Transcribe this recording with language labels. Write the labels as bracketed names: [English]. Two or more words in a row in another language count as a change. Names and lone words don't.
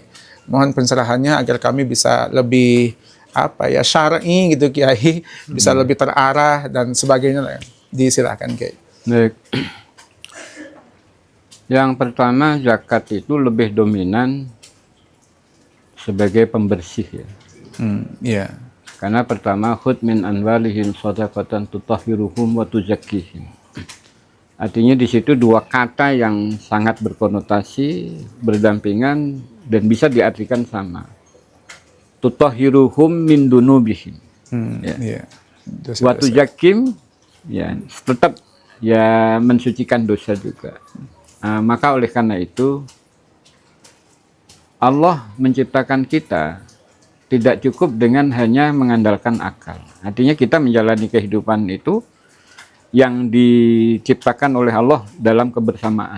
[Indonesian] Mohon pencerahannya agar kami bisa lebih syar'i gitu, Kiai, bisa lebih terarah dan sebagainya. Disilakan, Kiai. Baik. Yang pertama, zakat itu lebih dominan sebagai pembersih ya. Iya. Karena pertama, [Arabic] خذ من أموالهم صدقة تطهرهم و تزكيهم. [Indonesian] Artinya di situ dua kata yang sangat berkonotasi, berdampingan, dan bisa diartikan sama. [Arabic] تطهرهم من ذنوبهم. [Indonesian] Iya. [Arabic] و تزكيهم, [Indonesian] ya, tetap ya mensucikan dosa juga. Maka oleh karena itu, Allah menciptakan kita tidak cukup dengan hanya mengandalkan akal. Artinya kita menjalani kehidupan itu yang diciptakan oleh Allah dalam kebersamaan.